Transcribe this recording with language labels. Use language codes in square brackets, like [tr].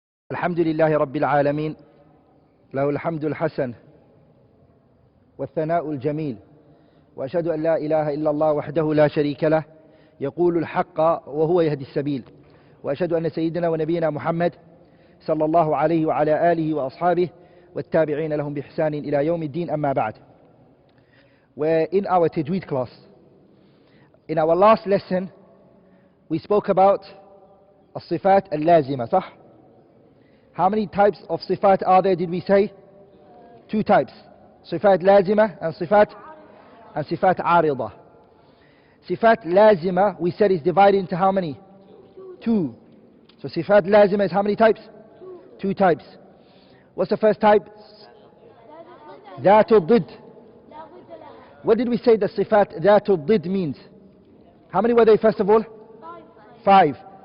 [ar] الحمد لله رب العالمين له الحمد الحسن والثناء الجميل وأشهد أن لا إله إلا الله وحده لا شريك له يقول الحق وهو يهدي السبيل وأشهد أن سيدنا ونبينا محمد صلى الله عليه وعلى آله وأصحابه والتابعين لهم بإحسان إلى يوم الدين أما بعد. [en] We're in our Tajweed class. In our last lesson we spoke about الصفات اللازمة, صح? How many types of صفات are there, did we say? Two types. [ar] صفات لازمة and صفات عارضة. [en] صفات لازمة we said is divided into how many? Two. So صفات لازمة is how many types? Two types. What's the first type? ذات الضد. What did we say that صفات ذات الضد means? How many were they first of all? Five.